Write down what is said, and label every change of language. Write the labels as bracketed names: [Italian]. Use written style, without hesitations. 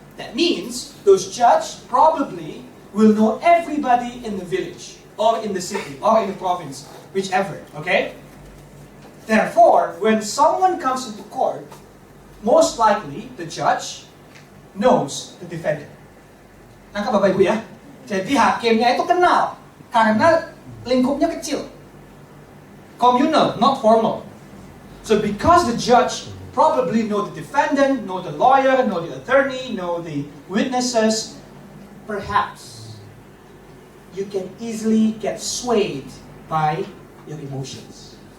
[English] That means those judges probably will know everybody in the village, or in the city, or in the province, whichever, okay? Therefore, when someone comes into court, most likely the judge knows the defendant. [Indonesian] Nangkap Bapak Ibu ya? Jadi hakimnya itu kenal, karena lingkupnya kecil. [English] Communal, not formal. So because the judge probably know the defendant, know the lawyer, know the attorney, know the witnesses, perhaps you can easily get swayed by your emotions.